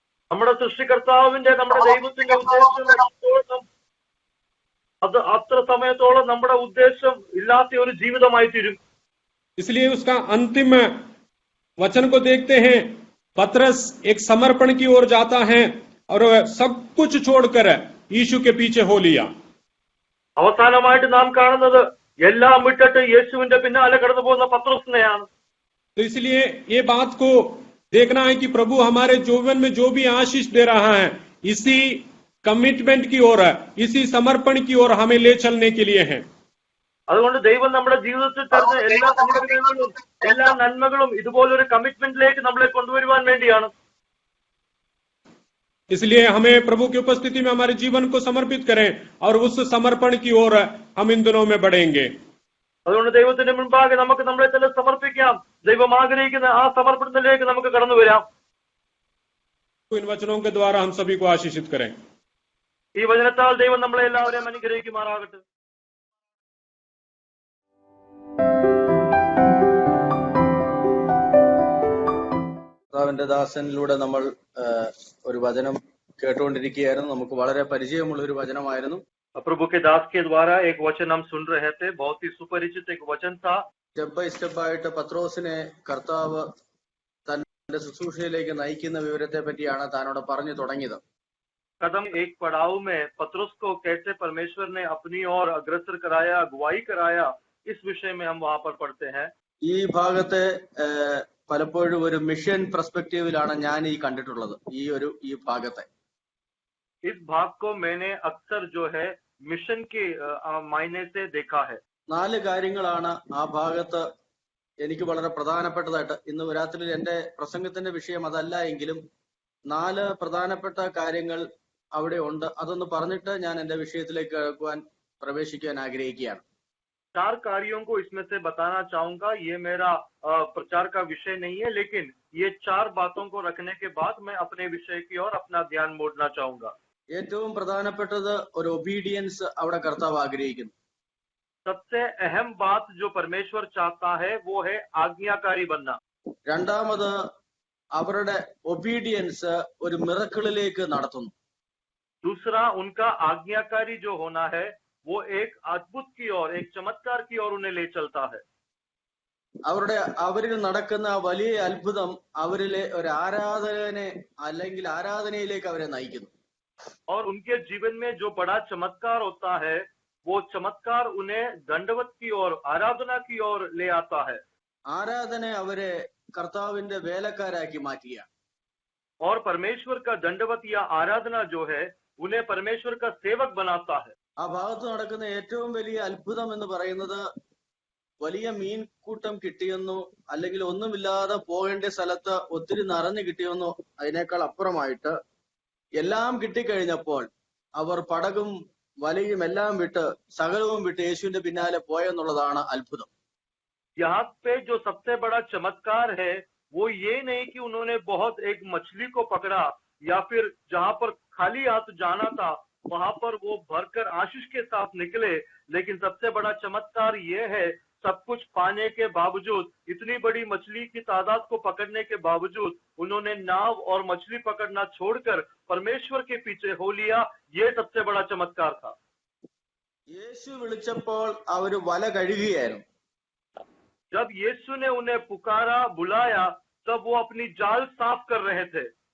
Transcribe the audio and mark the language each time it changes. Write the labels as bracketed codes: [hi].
[ml] നമ്മുടെ സൃഷ്ടികർത്താവിന്റെ, നമ്മുടെ ദൈവത്തിന്റെ ഉദ്ദേശം അത് അത്ര സമയത്തോളം നമ്മുടെ ഉദ്ദേശം ഇല്ലാത്ത ഒരു ജീവിതമായി തീരും. [hi] इसलिए उसका अंतिम वचन को देखते हैं। पतरस एक समर्पण की ओर जाता है और सब कुछ छोड़कर यीशु के पीछे हो लिया। [ml] അവസാനമായിട്ട് നാം കാണുന്നത് എല്ലാം വിട്ടിട്ട് യേശുവിന്റെ പിന്നാലെ കടന്നു പോകുന്ന പത്രോസിനെയാണ്. [hi] तो इसलिए ये बात को देखना है कि प्रभु हमारे जीवन में जो भी आशीष दे रहा है, इसी कमिटमेंट की ओर, इसी समर्पण की ओर हमें ले चलने के लिए है। [ml] അതുകൊണ്ട് ദൈവം നമ്മുടെ ജീവിതത്തിൽ തരുന്ന എല്ലാ അനുഗ്രഹങ്ങളും എല്ലാ നന്മകളും ഇതുപോലൊരു കമ്മിറ്റ്മെന്റിലേക്ക് നമ്മളെ കൊണ്ടുവരുവാൻ വേണ്ടിയാണ്. [hi] इसलिए हमें प्रभु की उपस्थिति में हमारे जीवन को समर्पित करें और उस समर्पण की ओर हम इन दिनों में बढ़ेंगे। [ml] അതുകൊണ്ട് ദൈവത്തിന്റെ മുൻപാകെ നമുക്ക് നമ്മളെ തന്നെ സമർപ്പിക്കാം. ദൈവം ആഗ്രഹിക്കുന്ന ആ സമർപ്പണത്തിലേക്ക് നമുക്ക് കടന്നു വരാം. [hi] इन वचनों के द्वारा हम सभी को आशीषित करें। [ml] ഈ വചനത്താൽ ദൈവം നമ്മളെ എല്ലാവരെയും അനുഗ്രഹിക്കുമാറാകട്ടെ. കർത്താവിന്റെ ദാസനിലൂടെ നമ്മൾ ഒരു വചനം കേട്ടുകൊണ്ടിരിക്കുകയായിരുന്നു. നമുക്ക് വളരെ പരിചയമുള്ള ഒരു വചനമായിരുന്നു. [hi] प्रभु के दास के द्वारा एक वचन हम सुन रहे थे. बहुत ही सुपरिचित एक वचन था. [en] step by step [ml] ആയിട്ട് പത്രോസിനെ കർത്താവ് തന്റെ ശുശ്രൂഷയിലേക്ക് നയിക്കുന്ന വിവരത്തെ പറ്റിയാണ് താനോട് പറഞ്ഞു തുടങ്ങിയത്. [hi] कदम एक पड़ाव में पतरस को कैसे परमेश्वर ने अपनी ओर अग्रसर कराया, अगुवाई कराया, इस विषय में हम वहां पर पढ़ते हैं. [ml] ഈ ഭാഗത്തെ പലപ്പോഴും ഒരു [en] mission പെർസ്പെക്റ്റീവിലാണ് [ml] ഞാൻ ഈ കണ്ടിട്ടുള്ളത്. ഈ ഭാഗത്തെ [hi] इस भाग को मैंने अक्सर जो है मिशन के मायने से देखा है. [ml] 4 കാര്യങ്ങളാണ് ആ ഭാഗത്ത് എനിക്ക് വളരെ പ്രധാനപ്പെട്ടതായിട്ട്. ഇന്ന് രാത്രിയിൽ എന്റെ പ്രസംഗത്തിന്റെ വിഷയം അതല്ല എങ്കിലും 4 പ്രധാനപ്പെട്ട കാര്യങ്ങൾ അവിടെ ഉണ്ട്. അതൊന്ന് പറഞ്ഞിട്ട് ഞാൻ എന്റെ വിഷയത്തിലേക്ക് പ്രവേശിക്കാൻ ആഗ്രഹിക്കുകയാണ്. [hi] 4 कार्यों को इसमें से बताना चाहूंगा. ये मेरा प्रचार का विषय नहीं है, लेकिन ये 4 बातों को रखने के बाद मैं अपने विषय की ओर अपना ध्यान मोड़ना चाहूंगा. [ml] ഏറ്റവും പ്രധാനപ്പെട്ടത് ഒരു ഒബീഡിയൻസ് അവിടെ കർത്താവ് ആഗ്രഹിക്കുന്നു. [hi] सबसे अहम बात जो परमेश्वर चाहता है वो है आज्ञाकारी बनना. [ml] രണ്ടാമത് അവരുടെ ഒബീഡിയൻസ് ഒരു മിറക്കിളിലേക്ക് നടത്തുന്നു. [hi] दूसरा, उनका आज्ञाकारी जो होना है वो एक अद्भुत की ओर, एक चमत्कार की ओर उन्हें ले चलता है. [ml] അവരിൽ നടക്കുന്ന വലിയ അത്ഭുതം അവരിലെ ഒരു ആരാധനയിലേക്ക് അവരെ നയിക്കുന്നു. [hi] और उनके जीवन में जो बड़ा चमत्कार होता है वो चमत्कार उन्हें दंडवत की ओर, आराधना की ओर ले आता है. [ml] ആരാധന അവരെ കർത്താവിന്റെ വേലക്കാരാക്കി മാറ്റുക. [hi] और परमेश्वर का दंडवत या आराधना जो है उन्हें परमेश्वर का सेवक बनाता है. [ml] ആ ഭാഗത്ത് നടക്കുന്ന ഏറ്റവും വലിയ അത്ഭുതം എന്ന് പറയുന്നത് വലിയ മീൻകൂട്ടം കിട്ടിയെന്നോ അല്ലെങ്കിൽ ഒന്നുമില്ലാതെ പോകേണ്ട സ്ഥലത്ത് ഒത്തിരി നിറഞ്ഞു കിട്ടിയെന്നോ അതിനേക്കാൾ അപ്പുറമായിട്ട് എല്ലാം കിട്ടിക്കഴിഞ്ഞപ്പോൾ അവർ പടകും വലയും എല്ലാം വിട്ട് സകലവും വിട്ട് യേശുവിന്റെ പിന്നാലെ പോയെന്നുള്ളതാണ് അത്ഭുതം. [hi] यहाँ पे जो सबसे बड़ा चमत्कार है वो ये नहीं कि उन्होंने बहुत एक मछली को पकड़ा या फिर जहां पर खाली हाथ जाना था वहां पर वो भरकर आशीष के साथ निकले. लेकिन सबसे बड़ा चमत्कार ये है, सब कुछ पाने के बावजूद, इतनी बड़ी मछली की तादाद को पकड़ने के बावजूद उन्होंने नाव और मछली पकड़ना छोड़कर परमेश्वर के पीछे हो लिया. ये सबसे बड़ा चमत्कार था. [ml] യേശു വിളിച്ചപ്പോൾ അവര് വല കഴുകുകയായിരുന്നു. [hi] जब यीशु ने उन्हें पुकारा, बुलाया, तब वो अपनी जाल साफ कर रहे थे.